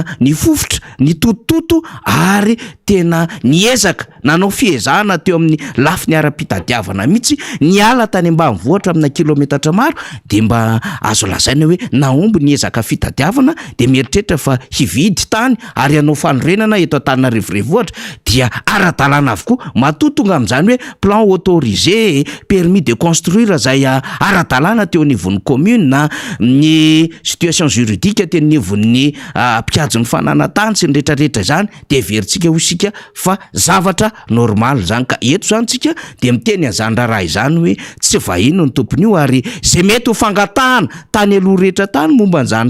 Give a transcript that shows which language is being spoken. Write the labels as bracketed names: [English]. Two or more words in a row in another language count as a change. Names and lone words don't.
[Malagasy] ny fofotra ny tototo ary tena niezaka nanao fiezahana teo amin'ny lafiny ara-pitadiavana mihitsy niala tany ambanivohitra amina kilometatra maro de mba azo lazaina hoe naomby niezaka fitadiavana de mieritreritra fa hividy tany ary hanao fanorenana eto Antananarivo renivohitra dia ara-dalàna avokoa matotonga amin'izany hoe [French] plan autorisé permis de construire [Malagasy] zay ara-dalàna teo anivon'ny commune na ny [French] situation juridique [Malagasy] teo anivon'ny mpikajy ny fananatany sy ny rehetrarehetra zany de veritsika ho isika fa zavatra normal zany. Ka eto zany tsika de miteny an'izany raharaha izany hoe tsy vahino ny tompony io, ary zay mety ho fangatahana tany aloha rehetra tany momba an'izany